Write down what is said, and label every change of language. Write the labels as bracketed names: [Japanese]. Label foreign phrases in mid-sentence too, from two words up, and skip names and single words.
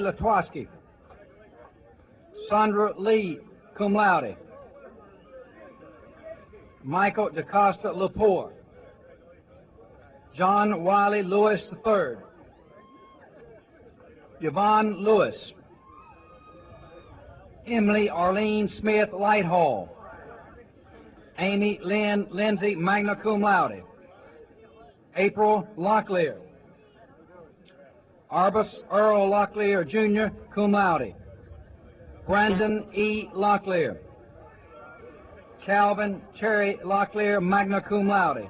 [English] Latwaski, Sandra Lee, [Latin] cum laude, [English] Michael DaCosta Lepore, John Wiley Lewis III, Yvonne Lewis. Emily Arlene Smith Lighthall. Amy Lynn Lindsay, [Latin] magna cum laude. [English] April Locklear. Arbus Earl Locklear, Jr., [Latin] cum laude. [English] Brandon E. Locklear. Calvin Cherry Locklear, [Latin] magna cum laude.